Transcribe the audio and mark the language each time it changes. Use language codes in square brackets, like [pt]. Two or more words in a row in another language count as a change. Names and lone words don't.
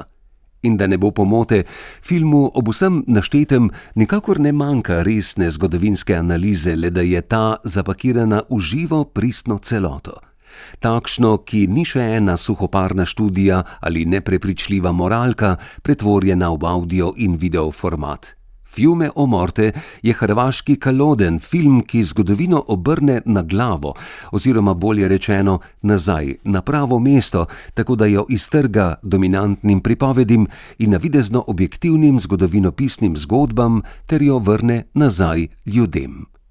[sl] In da ne bo pomote, filmu ob vsem naštetem nikakor ne manjka resne zgodovinske analize, le da je ta zapakirana v živo pristno celoto. Takšno, ki ni še ena suhoparna študija ali neprepričljiva moralka, pretvorjena v audio in video format. Fiume o morte je hrvaški kaloden film, ki zgodovino obrne na glavo, oziroma bolje rečeno nazaj, na pravo mesto, tako da jo iztrga dominantnim pripovedim in navidezno objektivnim zgodovinopisnim zgodbam ter jo vrne nazaj ljudem.